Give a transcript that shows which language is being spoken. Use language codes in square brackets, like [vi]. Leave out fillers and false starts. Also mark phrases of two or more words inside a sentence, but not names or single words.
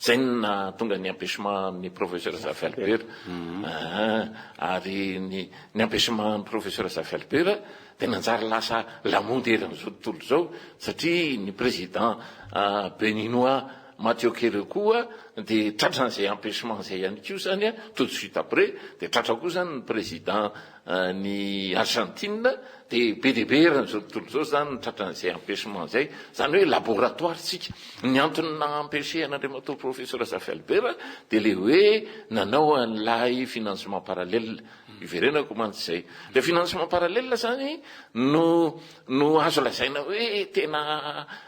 [mg] zay na tonga ny empêchement ny professeur Zafy Albert ary ny empêchement ny professeur Zafy Albert dia nanjary lasa lamondy eran'izao tontolo zao satria ny [fr] président béninois [mg] Mathieu Kérékou dia tratran'izay empêchement zay ihany koa zany [fr] tout de suite après [mg] dia tratra koa zany ny président ny Argentine dia be dia be eran'izao tontolo zao zany tratran'izay empêchement zay zany hoe laboratoire tsika ny antony naempêché an'Andriamatoa professeur Zafy Albert dia le hoe nanao an'ilay [fr] financement parallèle [mg] iverenako mantsy zay [fr] le financement parallèle [mg] zany no azo lazaina hoe tena